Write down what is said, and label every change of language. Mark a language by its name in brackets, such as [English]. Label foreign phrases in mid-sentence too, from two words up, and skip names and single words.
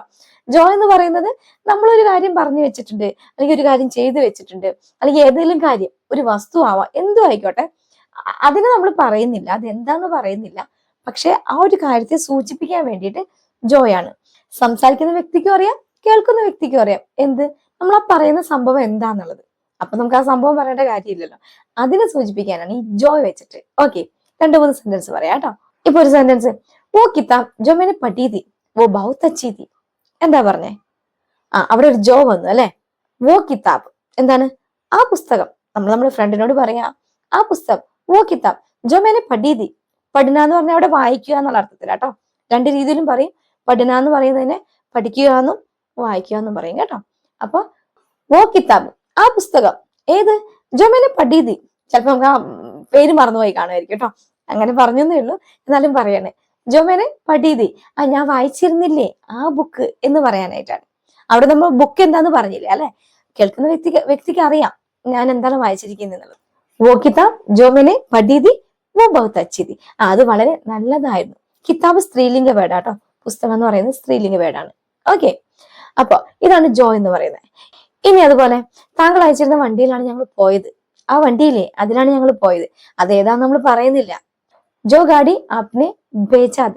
[Malayalam] ജോ എന്ന് പറയുന്നത് നമ്മളൊരു കാര്യം പറഞ്ഞു വെച്ചിട്ടുണ്ട്, അല്ലെങ്കിൽ ഒരു കാര്യം ചെയ്തു വെച്ചിട്ടുണ്ട്, അല്ലെങ്കിൽ ഏതെങ്കിലും കാര്യം, ഒരു വസ്തു ആവാം, എന്തും ആയിക്കോട്ടെ, അതിനെ നമ്മൾ പറയുന്നില്ല, അതെന്താന്ന് പറയുന്നില്ല, പക്ഷെ ആ ഒരു കാര്യത്തെ സൂചിപ്പിക്കാൻ വേണ്ടിയിട്ട് ജോയാണ്. സംസാരിക്കുന്ന വ്യക്തിക്കും അറിയാം, കേൾക്കുന്ന വ്യക്തിക്കും അറിയാം എന്ത് നമ്മൾ ആ പറയുന്ന സംഭവം എന്താന്നുള്ളത്. അപ്പൊ നമുക്ക് ആ സംഭവം പറയേണ്ട കാര്യമില്ലല്ലോ, അതിനെ സൂചിപ്പിക്കാനാണ് ഈ ജോയ് വെച്ചിട്ട്. ഓക്കെ, 2-3 സെന്റൻസ് പറയാം കേട്ടോ. ഇപ്പൊ ഒരു സെന്റൻസ്, [Hindi] वो किताब जो मैंने पढ़ी थी वो बहुत अच्छी थी. [Malayalam] എന്താ പറഞ്ഞേ? അവിടെ ഒരു ജോ വന്നു അല്ലെ? [Hindi] वो किताब [Malayalam] എന്താണ്? ആ പുസ്തകം. നമ്മൾ നമ്മുടെ ഫ്രണ്ടിനോട് പറയാ ആ പുസ്തകം. [Hindi] वो किताब जो मैंने पढ़ी थी. [Malayalam] പഠന എന്ന് പറഞ്ഞാൽ അവിടെ വായിക്കുക എന്നുള്ള അർത്ഥത്തിലാട്ടോ. 2 രീതിയിലും പറയും. പഠന എന്ന് പറയുന്നതിനെ പഠിക്കുക എന്നും വായിക്കുക എന്നും പറയും കേട്ടോ. അപ്പൊ [Hindi] वो किताब [Malayalam] ആ പുസ്തകം. ഏത്? [Hindi] जो मैंने पढ़ी थी. [Malayalam] ചിലപ്പോ നമുക്ക് ആ പേര് മറന്നുപോയി കാണുമായിരിക്കും കേട്ടോ, അങ്ങനെ പറഞ്ഞേ ഉള്ളൂ, എന്നാലും പറയണേ. [Hindi] जो मैंने पढ़ी थी, [Malayalam] ഞാൻ വായിച്ചിരുന്നില്ലേ ആ ബുക്ക് എന്ന് പറയാനായിട്ടാണ്. അവിടെ നമ്മൾ ബുക്ക് എന്താന്ന് പറഞ്ഞില്ലേ അല്ലെ? കേൾക്കുന്ന വ്യക്തിക്ക് അറിയാം ഞാൻ എന്താണ് വായിച്ചിരിക്കുന്നത്. [Hindi] वो किताब जो मैंने पढ़ी थी वो बहुत अच्छी थी. [Malayalam] അത് വളരെ നല്ലതായിരുന്നു. കിതാബ് സ്ത്രീലിംഗ വേർഡാട്ടോ, പുസ്തകം എന്ന് പറയുന്നത് സ്ത്രീലിംഗ വേർഡാണ്. ഓക്കെ, അപ്പൊ ഇതാണ് ജോ എന്ന് പറയുന്നത്. ഇനി അതുപോലെ താങ്കൾ അയച്ചിരുന്ന വണ്ടിയിലാണ് ഞങ്ങൾ പോയത്. ആ വണ്ടിയില്ലേ, അതിലാണ് ഞങ്ങൾ പോയത്. അതേതാന്ന് നമ്മൾ പറയുന്നില്ല. [Hindi] जो गाड़ी आपने भेजा था.